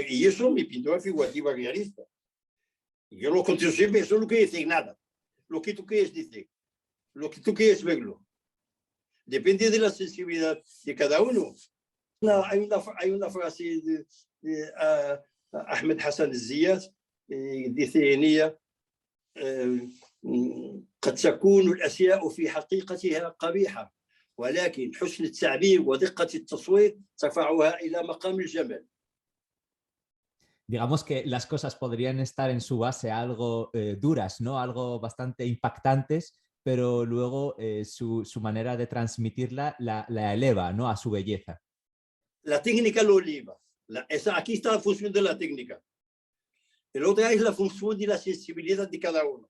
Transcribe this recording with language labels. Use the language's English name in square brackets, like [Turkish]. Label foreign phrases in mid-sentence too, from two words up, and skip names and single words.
[Spanish] Y eso mi pintura figurativa realista. Y yo lo contesto siempre, eso no quiere decir nada. Lo que tú quieres decir, lo que tú quieres verlo. Depende de la sensibilidad de cada uno. Hay una frase de Ahmed Hassan Ziyad dice en ella [Arabic] قد تكون الأشياء في حقيقتها قبيحة ولكن حسن التعبير ودقة التصوير ترفعها إلى مقام الجمال. [Spanish] Digamos que las cosas podrían estar en su base algo duras, ¿no? Algo bastante impactantes, pero luego su manera de transmitirla la eleva, ¿no? A su belleza. La técnica lo eleva. Aquí está la función de la técnica. El otro es la función de la sensibilidad de cada uno.